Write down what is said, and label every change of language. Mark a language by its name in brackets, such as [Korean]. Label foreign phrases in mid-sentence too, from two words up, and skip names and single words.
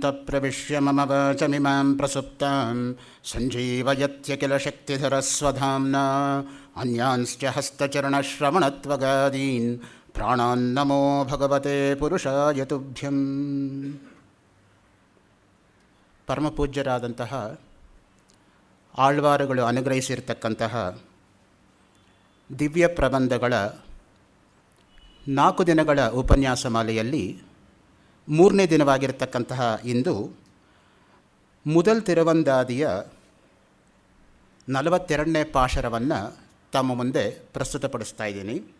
[Sanskrit] प्रविश्य मम वाचमिमां प्रसुप्तां सञ्जीवयत्य किल शक्तिधरस्वधाम्ना अन्यांश्च हस्तचरणश्रवणत्वगादीन् प्राणान्नमो भगवते पुरुषाय तुभ्यं. [Kannada] ಪರಮಪೂಜ್ಯರಾದಂತಹ ಆಳ್ವಾರುಗಳು ಅನುಗ್ರಹಿಸಿರ್ತಕ್ಕಂತಹ ದಿವ್ಯ ಪ್ರಬಂಧಗಳ 4 ದಿನಗಳ ಉಪನ್ಯಾಸ ಮಾಲೆಯಲ್ಲಿ 3ನೇ ದಿನವಾಗಿರತಕ್ಕಂತಹ ಇಂದು முதல் ತಿರುವಂದಾದಿಯ 42ನೇ ಪಾಶರವನ್ನು ತಮ್ಮ ಮುಂದೆ ಪ್ರಸ್ತುತಪಡಿಸ್ತಾ ಇದ್ದೀನಿ.